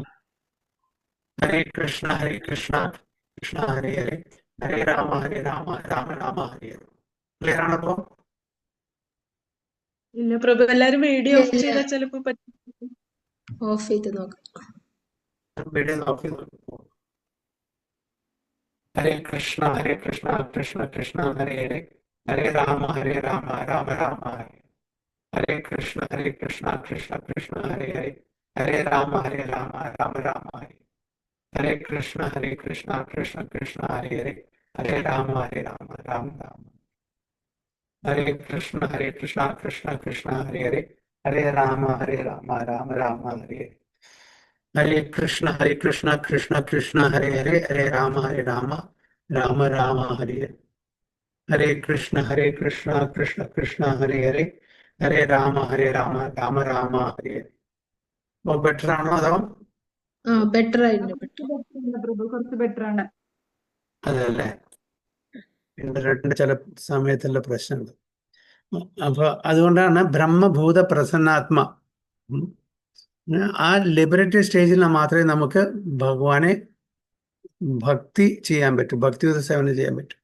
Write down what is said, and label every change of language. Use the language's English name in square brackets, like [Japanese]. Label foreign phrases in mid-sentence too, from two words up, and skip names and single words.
[Sanskrit] ഹരേ കൃഷ്ണ കൃഷ്ണ ഹരേ ഹരേ ഹരേ രാമ രാമ രാമ ഹരേ ഹരേ. [Malayalam] ക്ലിയർ ആണപ്പോ? ഇല്ല പ്രഭു, എല്ലാരും വീഡിയോ ഓഫ് ചെയ്താൽ ചിലപ്പോ പറ്റും. ഓഫ് ചെയ്ത് നോക്കാം. വീഡിയോ നോക്കി നോക്കൂ. [Sanskrit] ഹരേ കൃഷ്ണ കൃഷ്ണ കൃഷ്ണ ഹരേ ഹരേ ഹരേ രാമ രാമ രാമ ഹരേ. ഹരേ കൃഷ്ണ കൃഷ്ണ കൃഷ്ണ ഹരേ ഹരേ ഹരേ രാമ രാമ രാമ ഹരേ. ഹരേ കൃഷ്ണ കൃഷ്ണ കൃഷ്ണ ഹരേ ഹരേ ഹരേ രാമ രാമ രാമ. ഹരേ കൃഷ്ണ കൃഷ്ണ കൃഷ്ണ ഹരേ ഹരേ ഹരേ രാമ രാമ രാമ ഹരേ. ഹരേ കൃഷ്ണ കൃഷ്ണ കൃഷ്ണ ഹരേ ഹരേ ഹരേ രാമ രാമ രാമ ഹരേ. ഹരേ കൃഷ്ണ കൃഷ്ണ കൃഷ്ണ ഹരേ ഹരേ ഹരേ രാമ രാമ രാമ ഹരേ. [Malayalam] ബെറ്റർ ആണോ അതോ? ബെറ്റർ ആയിരുന്നു. പ്രഭു കുറച്ച് ബെറ്റർ ആണ്. അതല്ലേ, ഇന്റർനെറ്റിന്റെ ചില സമയത്തുള്ള പ്രശ്നമുണ്ട്. അപ്പൊ അതുകൊണ്ടാണ് [Sanskrit] ബ്രഹ്മഭൂത പ്രസന്നാത്മ. [Malayalam] ആ [English] liberated stage [Malayalam] മാത്രമേ നമുക്ക് ഭഗവാനെ ഭക്തി ചെയ്യാൻ പറ്റും, ഭക്തിയുത സേവനം ചെയ്യാൻ പറ്റും.